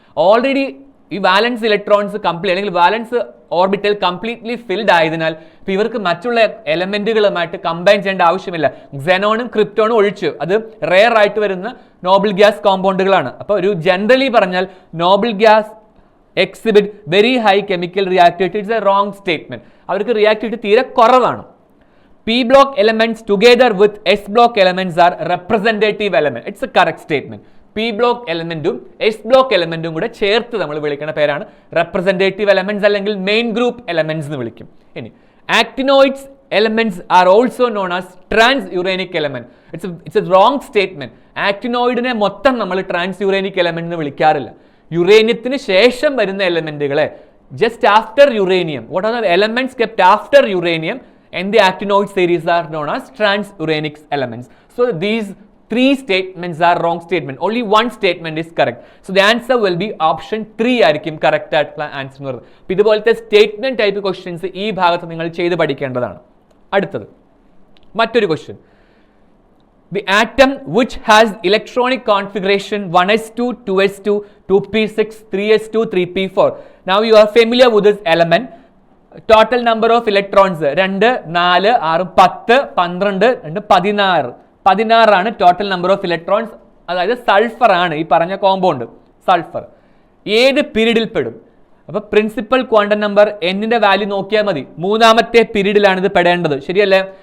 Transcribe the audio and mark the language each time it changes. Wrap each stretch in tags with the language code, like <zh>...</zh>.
<ml>Already ഈ വാലൻസ് electrons അല്ലെങ്കിൽ വാലൻസ് orbital completely filled ആയതിനാൽ ഇപ്പോൾ ഇവർക്ക് മറ്റുള്ള എലമെന്റുകളുമായിട്ട് കമ്പൈൻ ചെയ്യേണ്ട ആവശ്യമില്ല. ക്സെനോണും ക്രിപ്റ്റോണും ഒഴിച്ച് അത് റെയർ ആയിട്ട് വരുന്ന നോബിൾ ഗ്യാസ് കോമ്പൗണ്ടുകളാണ്. അപ്പോൾ ഒരു ജനറലി പറഞ്ഞാൽ</ml> <en>Noble gas exhibit very high chemical reactivity. It's a wrong statement.</en> <ml>അവർക്ക് റിയാക്ടിവിറ്റി തീരെ കുറവാണ്.</ml> <en>P block elements together with S block elements are representative element. It's a correct statement.</en> <ml>P block elementum S block elementum കൂടെ ചേർത്ത് നമ്മൾ വിളിക്കുന്ന പേരാണ് representative elements അല്ലെങ്കിൽ main group elements എന്ന് വിളിക്കും.</ml> <en>ഇനി actinoids elements are also known as transuranic element. It's a wrong statement.</en> <ml>actinoidനെ മൊത്തം നമ്മൾ transuranic element എന്ന് വിളിക്കാറില്ല. യുറേനിയത്തിന് ശേഷം വരുന്ന എലമെന്റുകളെ</ml> <en>just after uranium, what are the elements kept after uranium and the actinoid series are known as transuranic elements. So these 3 statements are wrong statement. Only one statement is correct. So the answer will be option 3</en> <ml>ആയിരിക്കും correct ആയിട്ടുള്ള answer എന്ന് പറയുന്നത്. അപ്പോൾ ഇതുപോലത്തെ statement type questions ഈ ഭാഗത്ത് നിങ്ങൾ ചെയ്ത് പഠിക്കേണ്ടതാണ്. അടുത്തത് മറ്റൊരു question.</ml> <en>The atom which has electronic configuration 1s2, 2s2, 2p6, 3s2, 3p4. Now you are familiar with this element. Total number of electrons 2, 4, 6, 10, 12, 16 ആണ് total number of electrons.</en> <ml>അതായത് സൾഫർ ആണ് ഈ പറഞ്ഞ കോമ്പൗണ്ട്. സൾഫർ ഏത് പീരീഡിൽ പെടും? അപ്പോൾ പ്രിൻസിപ്പൽ ക്വാണ്ടം നമ്പർ എന്നിന്റെ വാല്യൂ നോക്കിയാൽ മതി. 3ാമത്തെ പീരീഡിലാണ് ഇത് പെടേണ്ടത്. ശരിയല്ലേ?</ml>